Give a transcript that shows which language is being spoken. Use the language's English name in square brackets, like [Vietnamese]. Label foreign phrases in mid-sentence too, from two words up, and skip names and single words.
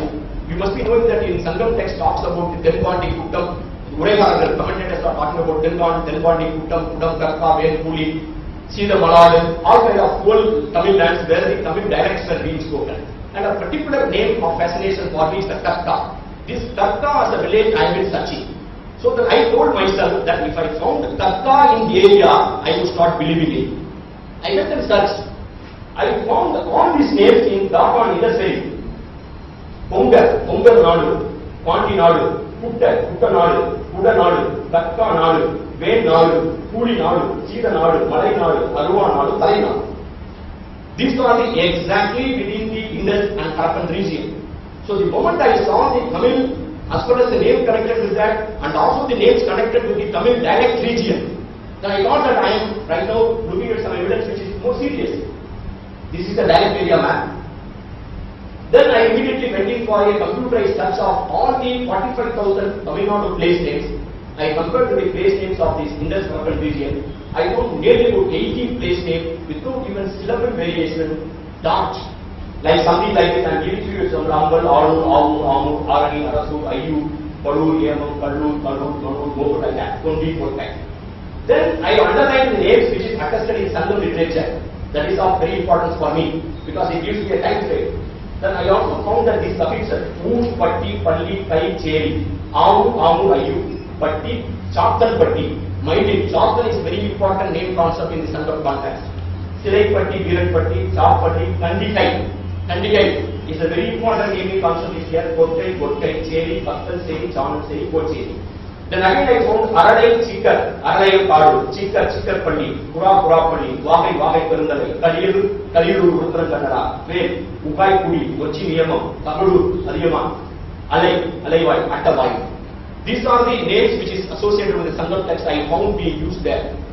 [English] You must be knowing that in Sangam text talks about the Telvandi Kuttam, Urayaragar, commentators are talking about Telvandi Kuttam, Kudam Karka, Ven Puli, Sida Malad, all kind of whole Tamil lands where the Tamil dialects are being spoken. And a particular name of fascination for me is the Karka. This Karka as a village I am searching. So then I told myself that if I found the Karka in the area, I would start believing it. I went and searched. I found all these names in Dapan Inner Pongal Nadu, Kwanti Nadu, Kutta Nadu, Kuda Nadu, Karka Nadu, Ven Nadu, Puli Nadu, Sida Nadu, Malay Nadu, Aruva Nadu, Thai Nadu. These are the exactly within the Indus and Harappan region. So the moment I saw the Tamil, as far as the name connected with that, and also the names connected with the Tamil dialect region, then I thought that I am right now looking at some evidence which is more serious. This is the dialect area map. Then I immediately went in for a computerized search of all the 45,000 Tamil Nadu place names. I compared with the place names of this Indus Harappan region. I found nearly about 18 place names without even syllable variation, dot, like something like this. I am giving you some Rambal, Aru, Amu, Arani, Arasu, Ayu, Padu, Yamam, Kallu, Kallu, Kallu, go like that, 24 times. Then I underlined the names which is attested in Sangam literature. That is of very importance for me because it gives me a time frame. Then I also found that the suffixes Oon, Patti, Palli, Kai, Cheri, Amu, Amu, Ayu, Patti, Chaptan, Patti. Mind it, Chaptan is very important name concept in the Sangam context. Sirai Patti, Virat Patti, Chap Patti, Kandikai. Kandikai is a very important naming concept is here. Kottai, Kottai, Cheri, Baktal, Seri, Chanan, Seri, Kocheri. Then again I found Aradai Chikkar, Aradai Padu, Chikkar, Chikkar Palli, Pura, Pura Palli, Vagai, Vagai Perundalai, Kaliru, Kaliru, Rutran Kannada, Vel, Ukai Kudi, Kochi Niyamam, Tamulu, Adiyama, Alai, Alaivai, Attavai. These are the names which is associated with the Sangam text I found being used there.